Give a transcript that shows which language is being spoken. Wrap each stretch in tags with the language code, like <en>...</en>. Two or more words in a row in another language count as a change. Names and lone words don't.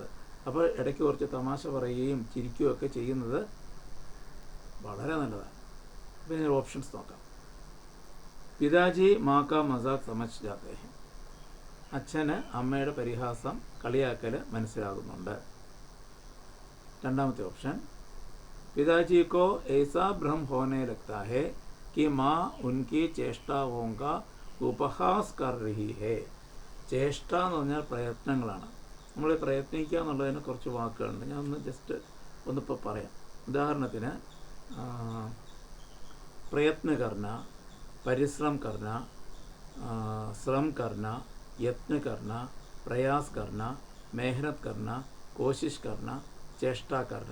<ml>അപ്പോൾ ഇടയ്ക്ക് കുറച്ച് തമാശ പറയുകയും ചിരിക്കുകയും ഒക്കെ ചെയ്യുന്നത് വളരെ നല്ലതാണ്. അപ്പോൾ ഇതിന് ഓപ്ഷൻസ് നോക്കാം.</ml> <hi>पिताजी माँ का मज़ाक समझ जाते हैं,</hi> <ml>അച്ഛന് അമ്മയുടെ പരിഹാസം, കളിയാക്കൽ മനസ്സിലാകുന്നുണ്ട്. രണ്ടാമത്തെ ഓപ്ഷൻ,</ml> <hi>पिताजी को ऐसा भ्रम होने लगता है कि माँ उनकी चेष्टाओं का उपहास कर रही है.</hi> <ml>ചേഷ്ട എന്ന് പറഞ്ഞാൽ പ്രയത്നങ്ങളാണ്. നമ്മൾ പ്രയത്നിക്കുക എന്നുള്ളതിന് കുറച്ച് വാക്കുകളുണ്ട്. ഞാൻ ജസ്റ്റ് ഒന്നിപ്പോൾ പറയാം.</ml> <hi>ഉദാഹരണത്തിന് प्रयत्न करना, परिश्रम करना, श्रम करना, यत्न करना, प्रयास करना, मेहनत करना, कोशिश करना, चेष्टा करना.</hi>